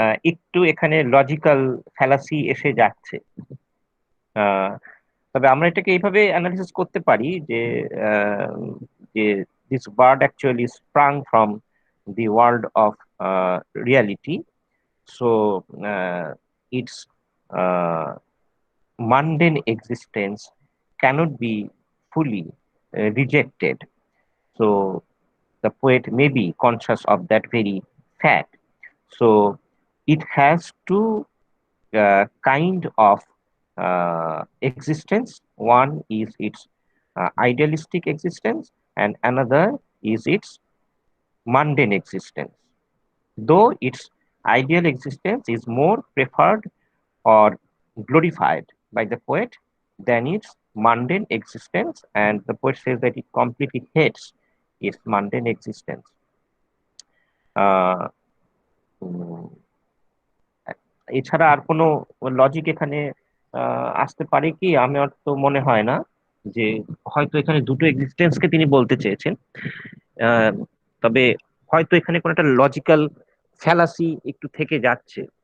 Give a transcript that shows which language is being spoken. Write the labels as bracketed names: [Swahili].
[Bangla] একটু এখানে logical fallacy এসে যাচ্ছে। আহ, তবে আমরা এটাকে এইভাবে অ্যানালিসিস করতে পারি যে আহ, যে [English] This bird actually sprang from the world of reality. So its mundane existence cannot be fully rejected. So the poet may be conscious of that very fact. So it has two kind of existence. One is its idealistic existence, and another is its mundane existence. Though its ideal existence is more preferred or glorified by the poet than its mundane existence, and the poet says that it completely hates its mundane existence. [Bangla] আহ, উম, এছাড়া আর কোনো logic এখানে আসতে পারে কি? আমার তো মনে হয় না। যে হয়তো এখানে দুটো এক্সিস্টেন্সকে তিনি বলতে চেয়েছেন, আহ, তবে হয়তো এখানে কোনো একটা লজিক্যাল ফ্যালাসি একটু থেকে যাচ্ছে।